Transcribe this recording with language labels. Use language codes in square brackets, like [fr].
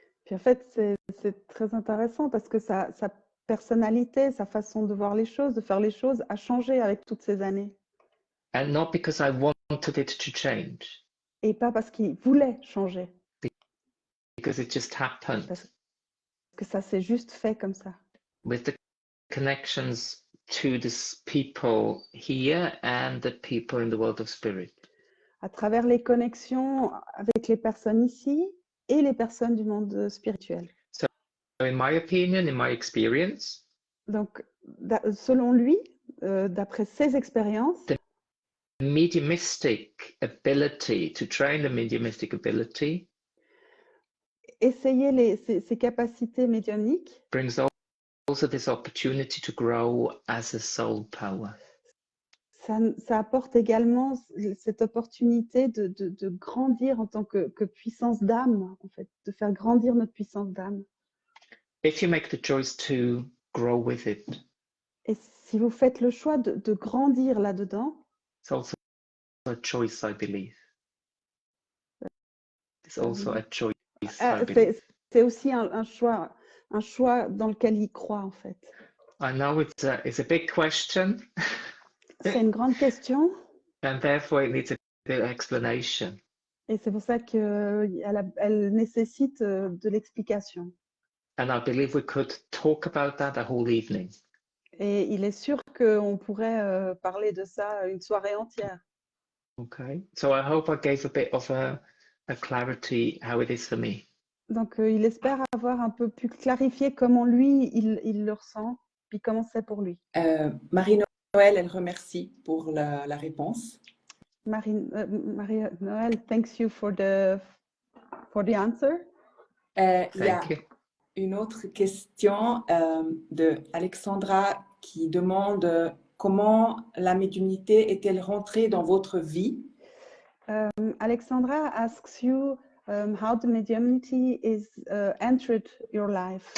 [fr] Puis en fait, c'est très intéressant parce que sa personnalité, sa façon de voir les choses, de faire les choses a changé avec toutes ces années. [en] And not because I wanted it to change. [fr] Et pas parce qu'il voulait changer. [en] Because it just happened. [fr] Parce que ça s'est juste fait comme ça. [en] With the connections to the people here and the people in the world of spirit. [fr] À travers les connexions avec les personnes ici et les personnes du monde spirituel. [en] So in my opinion, in my experience, [fr] donc selon lui, d'après ses expériences, [en] the mediumistic ability, to train the mediumistic ability, [fr] essayer ses capacités médiumniques, [en] brings also this opportunity to grow as a soul power. [fr] Ça apporte également cette opportunité de grandir en tant que puissance d'âme, en fait, de faire grandir notre puissance d'âme. [en] If you make the choice to grow with it. [fr] Et si vous faites le choix de grandir là-dedans, [en] It's also a choice, I believe. It's also a choice, I believe. [fr] C'est aussi un choix dans lequel il croit en fait. [en] I know it's a big question, [fr] C'est une grande question [en] and therefore it needs a bit of explanation. [fr] et c'est pour ça qu'elle nécessite de l'explication. [en] And I believe we could talk about that a whole evening. [fr] Et il est sûr qu'on pourrait parler de ça une soirée entière. [en] Okay, so I hope I gave a bit of a clarity how it is for me. [fr] Donc, il espère avoir un peu plus clarifié comment lui, il le ressent, puis comment c'est pour lui. Marie-Noël, elle remercie pour la réponse. [en] Marie-Noël, thanks you for the answer. [fr] Il y a [en] Thank you. [fr] une autre question de Alexandra qui demande comment la médiumnité est-elle rentrée dans votre vie? [en] Alexandra asks you how the mediumnity is entered your life.